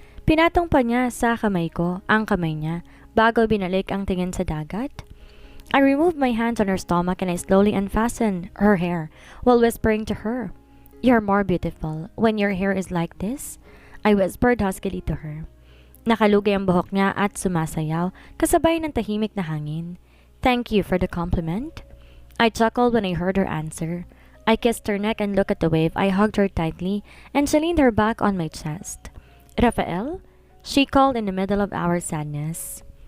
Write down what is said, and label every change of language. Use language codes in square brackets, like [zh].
[tl] Pinatong pa niya sa kamay ko ang kamay niya bago binalik ang tingin sa dagat. [en] I removed my hands on her stomach and I slowly unfastened her hair while whispering to her, "You're more beautiful when your hair is like this," I whispered huskily to her. [tl] Nakalugay ang buhok niya at sumasayaw, kasabay ng tahimik na hangin. [en] "Thank you for the compliment." I chuckled when I heard her answer. I kissed her neck and looked at the wave. I hugged her tightly and she leaned her back on my chest. "Rafael?" she called in the middle of our sadness.